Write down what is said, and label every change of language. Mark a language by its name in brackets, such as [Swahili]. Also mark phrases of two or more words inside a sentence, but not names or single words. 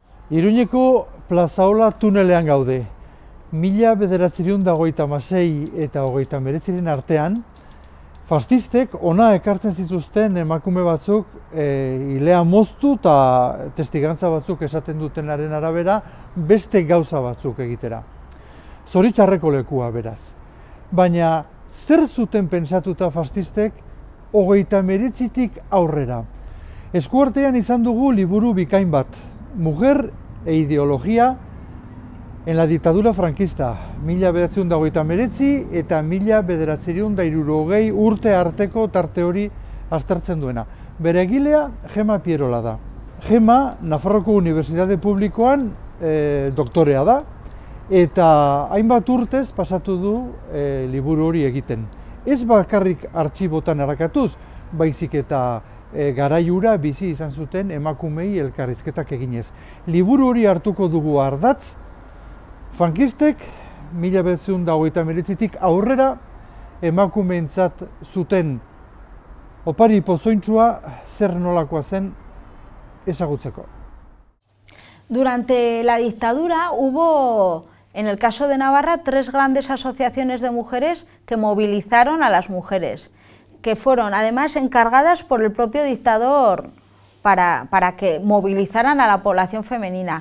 [Basque] Iruñeko Plazaola tunelean gaude. 1986 eta 1989 artean, fascistek ona ekartzen zituzten emakume batzuk ilea moztu eta testigantza batzuk esaten dutenaren arabera beste gauza batzuk egitera. Zoritxarreko lekua beraz. Baina zer zuten pentsatuta fascistek 1989tik aurrera? Eskuartean izan dugu liburu bikain bat, Mujer e ideología en la dictadura franquista, 1989 eta 1960 urte arteko tarte hori aztertzen duena. Bere egilea Gema Pierola da. Gema, Nafarroko Unibertsitate Publikoan doktorea da, eta hainbat urtez pasatu du liburu hori egiten. Ez bakarrik artxibotan errakatuz, baizik eta garaiura bizi izan zuten emakumei elkarrizketak eginez. Liburu hori hartuko dugu ardatz, frankistek 1989tik aurrera emakumeentzat zuten opari pozointsua zer nolakoa zen ezagutzeko. [Spanish] Durante la dictadura hubo, en el caso de Navarra, 3 grandes asociaciones de mujeres que movilizaron a las mujeres, que fueron además encargadas por el propio dictador para que movilizaran a la población femenina.